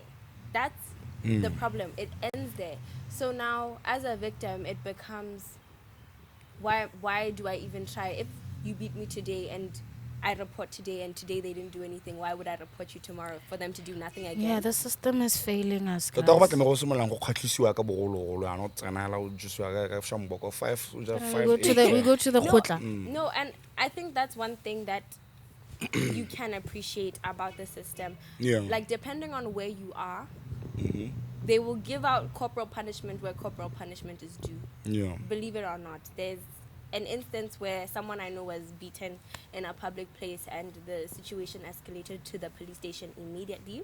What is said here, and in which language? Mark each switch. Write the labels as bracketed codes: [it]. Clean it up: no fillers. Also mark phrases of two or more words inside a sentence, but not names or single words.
[en] That's the problem. It ends there. So now, as a victim, it becomes, why do I even try? If you beat me today and I report today and today they didn't do anything, why would I report you tomorrow for them to do nothing again? Yeah, the system is failing us, [tn] Tota go [en] guys. [tn] batla go simololang go kgatlhisiwa ka bogologolo ya no tsena la o jisiwa ka Chombo ko 5 [en] We go to the khotla. No, and I think that's one thing that you can appreciate about the system. Yeah. Like, depending on where you are, they will give out corporal punishment where corporal punishment is due. Yeah. Believe it or not, there's an instance where someone I know was beaten in a public place and the situation escalated to the police station immediately.